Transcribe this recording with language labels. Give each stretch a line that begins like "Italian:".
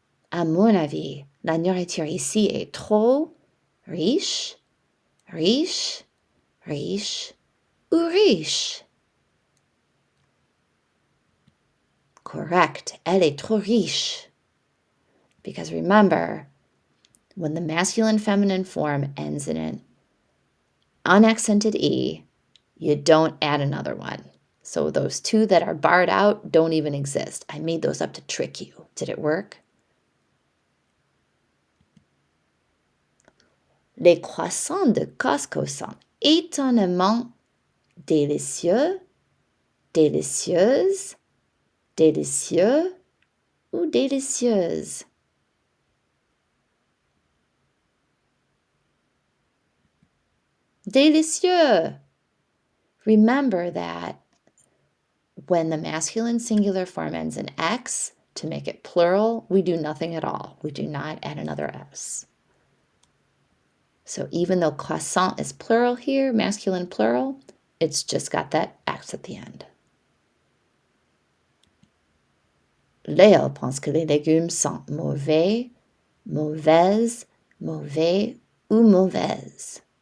French: À mon avis, la nourriture ici est trop riche, riche, riche ou riche. Correct, elle est trop riche.
English: Because remember, when the masculine feminine form ends in an unaccented E, you don't add another one. So those 2 that are barred out don't even exist. I made those up to trick you. Did it work?
French: Les croissants de Costco sont étonnamment délicieux, délicieuses, délicieux ou délicieuses. Délicieux.
English: Remember that when the masculine singular form ends in X, to make it plural, we do nothing at all. We do not add another S. So even though croissant is plural here, masculine plural, it's just got that X at the end.
French: Léo pense que les légumes sont mauvais, mauvaises, mauvais ou mauvaises.